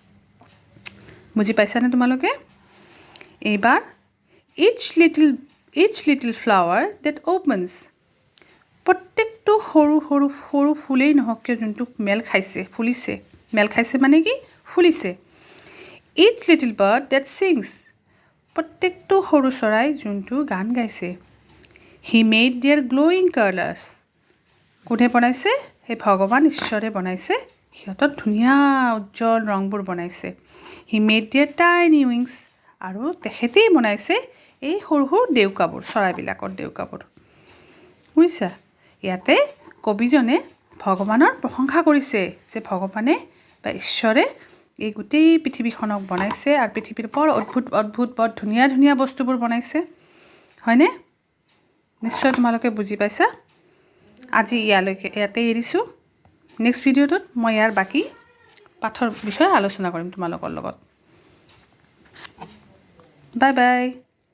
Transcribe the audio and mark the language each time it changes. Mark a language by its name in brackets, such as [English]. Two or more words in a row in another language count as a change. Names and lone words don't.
[Assamese] বুজি পাইছানে তোমালোকে এইবাৰ [English] each little flower that opens [Assamese] প্ৰত্যেকটো সৰু ফুলেই নহওক কিয় যোনটো মেল খাইছে মানে কি ফুলিছে [English] each little bird that sings [Assamese] প্ৰত্যেকটো সৰু চৰাই যোনটো গান গাইছে [English] He made their glowing colors [Assamese] কোনে বনাইছে সেই ভগৱান ঈশ্বৰে বনাইছে সিহঁতৰ ধুনীয়া উজ্জ্বল ৰংবোৰ বনাইছে [English] He made their tiny wings [Assamese] আৰু তেখেতেই বনাইছে এই সৰু দেউকাবোৰ চৰাইবিলাকৰ দেউকাবোৰ বুজিছা ইয়াতে কবিজনে ভগৱানৰ প্ৰশংসা কৰিছে যে ভগৱানে বা ঈশ্বৰে এই গোটেই পৃথিৱীখনক বনাইছে আৰু পৃথিৱীৰ বৰ অদ্ভুত বৰ ধুনীয়া বস্তুবোৰ বনাইছে হয়নে নিশ্চয় তোমালোকে বুজি পাইছা আজি ইয়াতে এৰিছোঁ নেক্সট ভিডিঅ'টোত মই ইয়াৰ বাকি পাঠৰ বিষয়ে আলোচনা কৰিম তোমালোকৰ লগত [English] bye bye